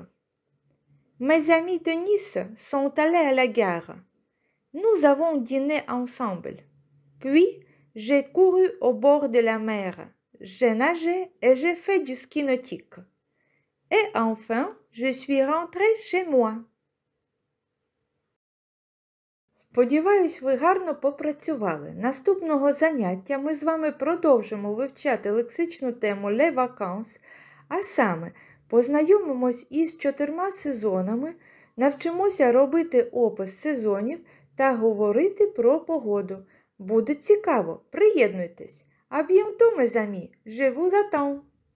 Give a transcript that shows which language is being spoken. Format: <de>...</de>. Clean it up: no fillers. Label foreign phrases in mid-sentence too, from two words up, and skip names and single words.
<fr>Mes amis de Nice sont allés à la gare. Nous avons dîné ensemble. Puis, j'ai couru au bord de la mer. J'ai nagé et j'ai fait du ski nautique. Et enfin, je suis rentrée chez moi.</fr> <uk>Сподіваюсь, ви гарно попрацювали. Наступного заняття ми з вами продовжимо вивчати лексичну тему</uk> <fr>«Les vacances»,</fr> <uk>а саме познайомимось із 4 сезонами, навчимося робити опис сезонів та говорити про погоду. Буде цікаво, приєднуйтесь.</uk> <fr>À bientôt mes amis, je vous attends.</fr>